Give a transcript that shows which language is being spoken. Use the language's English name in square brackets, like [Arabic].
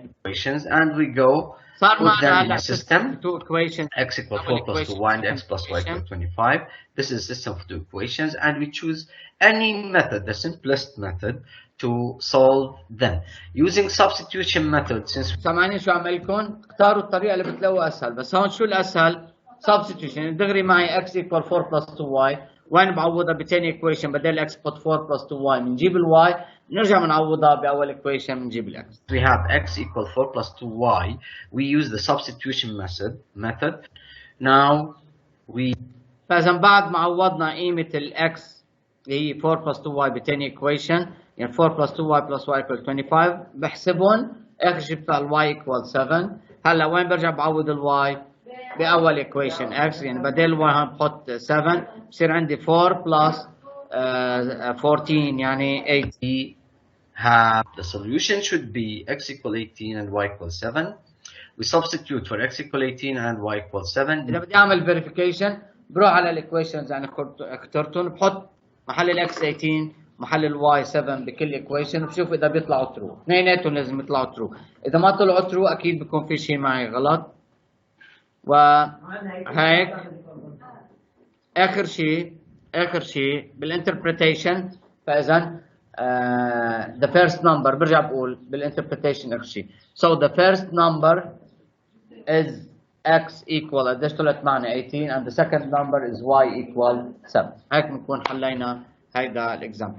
[English] Equations and we go. Put them in a system. Two equations. X equals 4 plus 2y and x plus y equals 25. This is a system of two equations, and we choose any method, the simplest method, to solve them using substitution method. Since [Arabic] سامعين شو عم لكم؟ اختاروا الطريقة اللي بتلاقوها أسهل، بس هون شو الأسهل؟ substitution. دغري معي [English] x equal 4 plus 2y. [Arabic] وين بعوضها بتاني equation بدل x [English] put 4 plus 2y [Arabic] بنجيب الy نرجع بنعوضها بأول equation بنجيب الx. [English] We have x equal 4 plus 2y. We use the substitution method. Now we. [Arabic] فإذا بعد ما عوضنا قيمة الx اللي هي 4 plus 2y بتاني equation يعني 4 plus 2y plus y equal 25 بحسبهم آخر شيء بتاع الy equal 7. هلا وين برجع بعوض الy؟ بأول equation x يعني بدل y هون بحط 7 بصير عندي 4 plus 14 يعني 8. [English] We have the solution should be x equal 18 and y equal 7. We substitute for x equal 18 and y equal 7. [Arabic] إذا بدي أعمل verification بروح على الايكويشنز يعني اخترتهم بحط محل الاكس 18 محل الواي 7 بكل ايكويشن وبشوف اذا بيطلعوا ترو. اثنيناتهم لازم يطلعوا ترو. اذا ما طلعوا ترو اكيد بيكون في شيء معي غلط. وهيك اخر شيء بالانتربريتيشن. فاذا [English] the first number [Arabic] برجع بقول بالانتربريتيشن اخر شيء. [English] So the first number is x equal [Arabic] قديش طلعت معنا [English] 18 and the second number is y equal 7. [Arabic] هيك بنكون حلينا هيدا الاكزامبل.